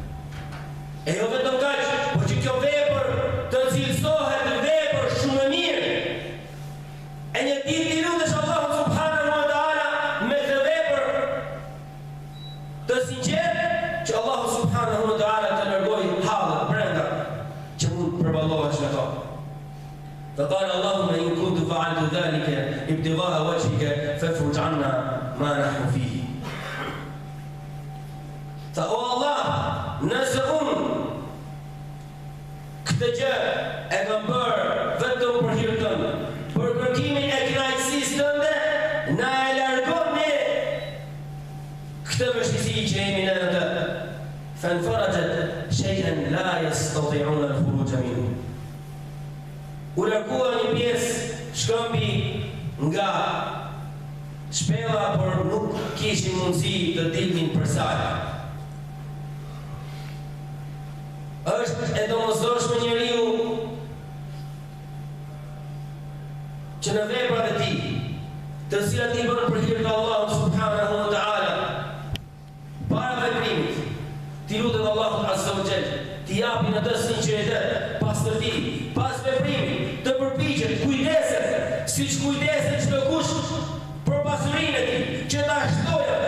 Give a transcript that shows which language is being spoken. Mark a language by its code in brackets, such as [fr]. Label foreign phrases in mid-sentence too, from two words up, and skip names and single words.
[sq] E jo vetëm kaq, por që kjo vepër të cilësohet në vepër shumë e mirë. E një ditë ti lutesh Allahun [ar] سبحانه وتعالى [sq] me këtë vepër të sinqertë, që Allahu [ar] سبحانه وتعالى [sq] të largojë hallet brenda që mund përballohesh me to. [ar] فقال اللهم إن كنت فعلت ذلك ابتغاء وجهك فافرج عنا ما نحن فيه. [sq] Tha, o Allah, nëse unë këtë gjë e kam bërë vetëm për hir tënd, për kërkimin e kënaqësisë tënde, na e largon ne këtë vështirësi që jemi në të. [ar] فانفرجت شيئا لا يستطيعون الخروج منه. [sq] U largua një pjesë shkëmbi nga shpella, por nuk kishin mundësi të dilnin për saj. Është e domosdoshme njeriu që në veprat e tij, të cilat I bën për hir të Allahut [ar] سبحانه وتعالى, [sq] para veprimit, ti lutet Allahut [ar] عز وجل, [sq] ti japi në të sinqeritet, pastërti, pas veprimit, të përpiqet, kujdeset, siç kujdeset çdo kush për pasurinë e tij, që ta shtojë atë.